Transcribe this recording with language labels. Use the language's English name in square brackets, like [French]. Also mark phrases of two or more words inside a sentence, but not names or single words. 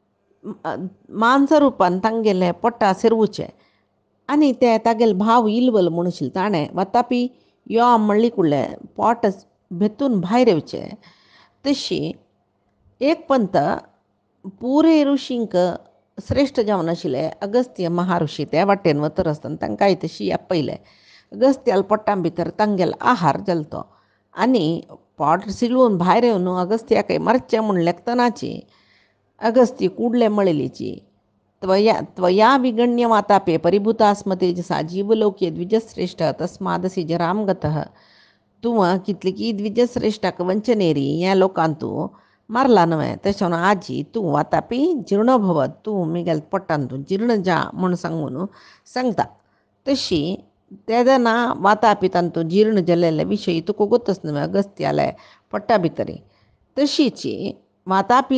[Konkani] मानसरुपान तांगेलें पोटा सिरवचें आनी ते तागेले भाव इल्वल म्हूण आशिल्ले ताणें वातापी यो म्हणली कुडलें पोट भेतून भायर येवचें तशी एक पंत पुरे ऋषींक श्रेश्ठ जावन आशिल्ले अगस्त्य महाऋषी त्या वाटेन वतर आसतना तांकांय तशी आपयले अगस्त्याल पोट्टा भितर तांगेलो आहार जालो आनी पोट सिलवून भायर येवन अगस्त्याक मारचें म्हूण लेखतनाची अगस्त्य कुडले मळिलीची [Sanskrit] त्वया विगण्य वातापे परिभूता स्म तेजसा जीवलोके द्विजश्रेष्ठ तस्मादसि जराम गतः [Konkani] तुवें कितली द्विजश्रेष्ठाक वंचनेरी ह्या लोकांक तूं मारला न्हय तशें म्हणून आजी तूं वातापी [Sanskrit] जीर्ण भवत [Konkani] तूं म्हगेल्या पोट्टान तूं जीर्ण जा म्हूण सांगून सांगता तशी तेदना वातापी तांतूं जीर्ण जाल्ले विशयी तुका गोतच न्हय अगस्त्याले पोट्टा भितरी तशीची वातापी